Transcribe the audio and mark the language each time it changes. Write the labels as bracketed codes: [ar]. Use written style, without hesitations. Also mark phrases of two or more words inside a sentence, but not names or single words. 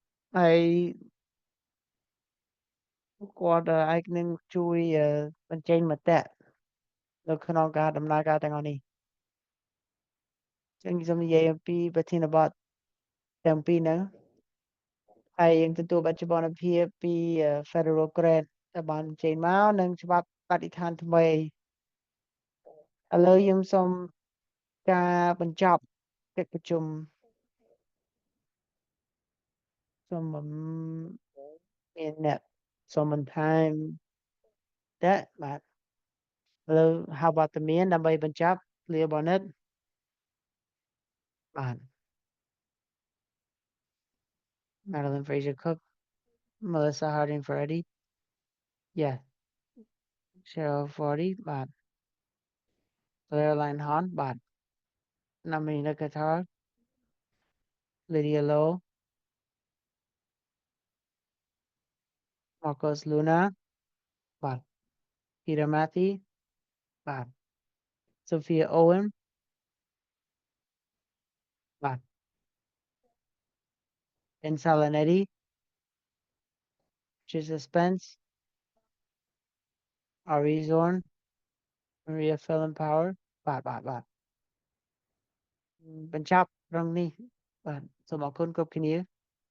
[km] ហើយគាត់អាចនឹងជួយបញ្ចេញមតិនៅក្នុងការដំណើរការទាំងអស់នេះចឹងខ្ញុំនិយាយអំពីប្រធានបទទាំងពីរហ្នឹងហើយយើងទទួលបច្ចុប្បន្នភាពពី [en] Federal Grant [km] ដែលបានចេញមកនិងច្បាប់បរិស្ថានថ្មីឥឡូវខ្ញុំសូមការបញ្ចប់កិច្ចប្រជុំ សូមមានអ្នកសូមបន្ថែមតែបាទឥឡូវហៅវត្តមានដើម្បីបញ្ចប់លារបស់និតបាទ Madeline Fraser Cook Melissa Harding Freddie yeah Cheryl Forty បាទ Claire Leinhorn បាទ Namina Qatar Lydia Low Marcos Luna បាទ Peter Mathy បាទ Sophia Owen បាទ Ben Salonetti Trisha Spence Ari Zorn Maria Fallon Power បាទបញ្ចប់ត្រឹមនេះបាទសូមអរគុណគ្រប់គ្នា